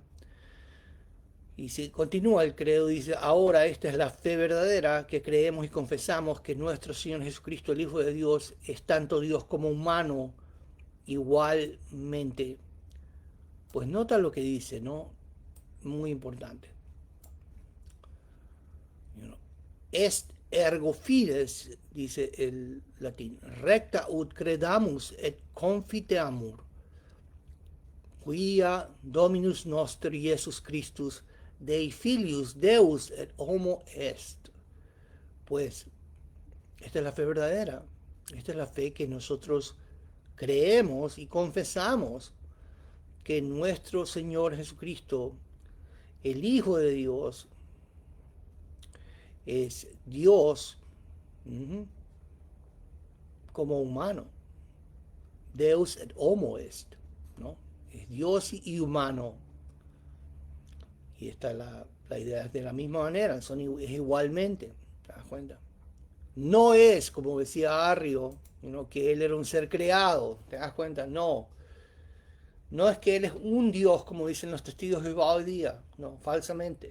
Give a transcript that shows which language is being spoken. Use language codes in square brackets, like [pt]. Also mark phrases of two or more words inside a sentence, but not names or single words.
[es] Y si continúa el credo, dice: ahora esta es la fe verdadera, que creemos y confesamos que nuestro Señor Jesucristo, el Hijo de Dios, es tanto Dios como humano igualmente. Pues nota lo que dice, ¿no? Muy importante. [la] est ergo fides, [es] dice el latín, [la] recta ut credamus et confiteamur, quia Dominus noster Iesus Christus, Dei filius Deus et homo est. [es] Pues esta es la fe verdadera, esta es la fe que nosotros creemos y confesamos que nuestro Señor Jesucristo, el Hijo de Dios, es Dios como humano. [la] Deus et homo est, [es] ¿no? Es Dios y humano. Y esta es la idea de la misma manera, es igualmente, ¿te das cuenta? No es, como decía Arrio, que él era un ser creado, ¿te das cuenta? No. No es que él es un Dios, como dicen los testigos de Jehová hoy día, no, falsamente.